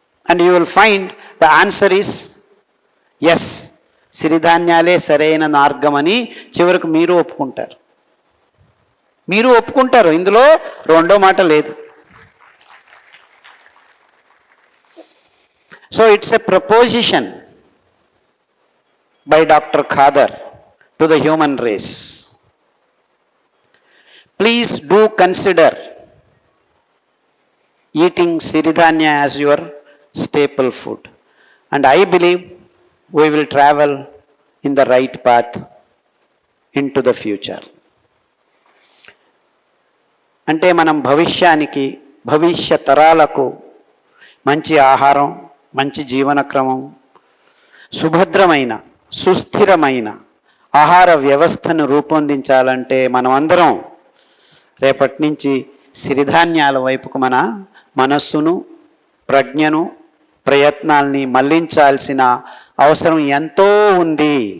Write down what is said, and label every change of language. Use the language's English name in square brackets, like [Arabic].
[English] and you will find the answer is yes, [Telugu] సిరిధాన్యాలే సరైన మార్గం అని చివరికి మీరు ఒప్పుకుంటారు. మీరు ఒప్పుకుంటారు, ఇందులో రెండో మాట లేదు. [English] So it's a proposition by Dr. Khadar to the human race. Please do consider eating Siridhanya as your staple food. And I believe we will travel in the right path into the future. [Telugu] అంటే మనం భవిష్యానికి, భవిష్య తరాలకు మంచి ఆహారం, మంచి జీవన క్రమం, సుభద్రమైన సుస్థిరమైన ఆహార వ్యవస్థను రూపొందించాలంటే మనమందరం రేపటి నుంచి సిరిధాన్యాల వైపుకు మన మనస్సును, ప్రజ్ఞను, ప్రయత్నాల్ని మళ్లించాల్సిన అవసరం ఎంతో ఉంది.